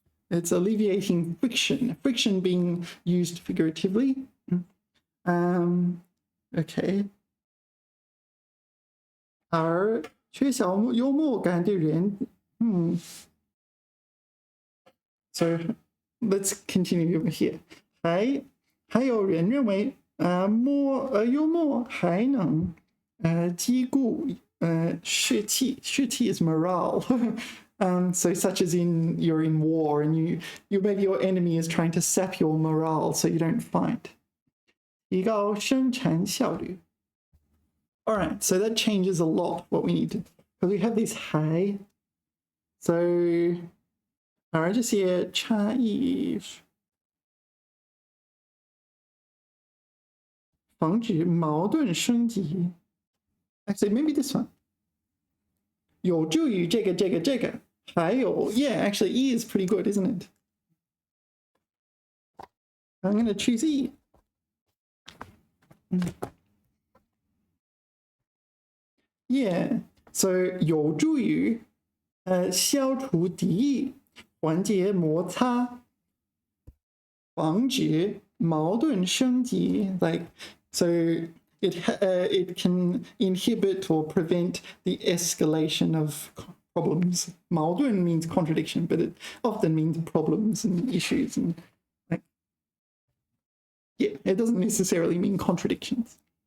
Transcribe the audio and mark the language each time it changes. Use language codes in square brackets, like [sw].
[en] It's alleviating friction. Friction being used figuratively. Okay. [zh] 而缺少幽默感的人 [en] So let's continue over here. [zh] 还有人认为幽默还能兼顾士气 [en] is morale. So such as you're in war and you maybe your enemy is trying to sap your morale so you don't fight. [zh] 提高生产效率. [en] All right, so that changes a lot what we need to, because we have this high. So, all right, just here, [zh] 差异防止矛盾升级. [en] Actually, maybe this one. [zh] 有助于这个。 [en] 还有, yeah, actually, E is pretty good, isn't it? I'm going to choose E. Yeah, so [zh] 有助于消除敌意，缓解摩擦，防止矛盾升级。 [en] Like, so it can inhibit or prevent the escalation of problems. 矛盾 means contradiction, but it often means problems and issues and like, yeah, it doesn't necessarily mean contradictions.